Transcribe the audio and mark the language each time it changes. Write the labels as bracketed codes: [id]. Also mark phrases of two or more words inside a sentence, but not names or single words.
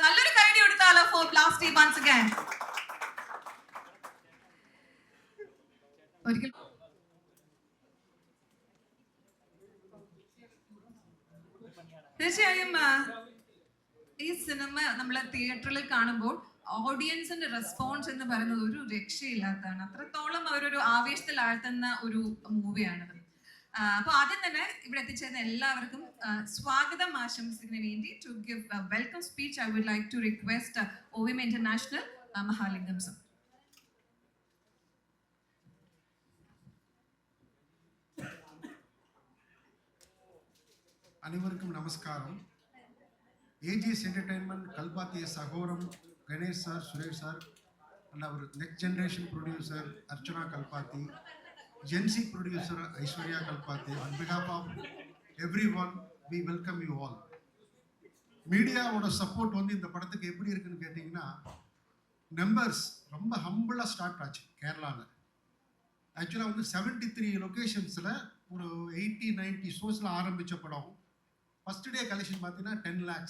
[ml] നല്ലൊരു കൈയടി കൊടുത്താലോ [en] for Blasty once again. [ml] ഒരിക്കൽ തീർച്ചയായും ഈ സിനിമ നമ്മളെ തിയേറ്ററിൽ കാണുമ്പോൾ [en] audience's response [ml] എന്ന് പറയുന്നത് ഒരു രക്ഷയില്ലാത്തതാണ്. അത്രത്തോളം അവരൊരു ആവേശത്തിൽ ആഴ്ത്തുന്ന ഒരു മൂവിയാണിത്. അപ്പോൾ ആദ്യം തന്നെ ഇവിടെ എത്തിച്ചേർന്ന എല്ലാവർക്കും സ്വാഗതം ആശംസിക്കുന്നതിന് വേണ്ടി [en] to give welcome speech I would like to request [ml] OVM ഇന്റർനാഷണൽ മഹാലിംഗം സർ. [ta] அனைவருக்கும் நமஸ்காரம். [en] ஏஜிஎஸ் என்டர்டைன்மெண்ட் [ta] கல்பாத்திய சகோரம் கணேஷ் சார், சுரேஷ் சார் [en] and our next generation producer Archana Kalpati Gen-Z producer Aishwarya Kalpathy, on behalf of everyone, we welcome you all. [ta] மீடியாவோட சப்போர்ட் வந்து இந்த படத்துக்கு எப்படி இருக்குன்னு கேட்டிங்கன்னா, நம்பர்ஸ் ரொம்ப ஹம்பிளாக ஸ்டார்ட் ஆச்சு கேரளாவில். ஆக்சுவலாக வந்து 73 லொக்கேஷன்ஸில் ஒரு 80-90 ஷோஸில் ஆரம்பித்த படம் [en] first day collection [ta] பார்த்தீங்கன்னா 10 lakhs.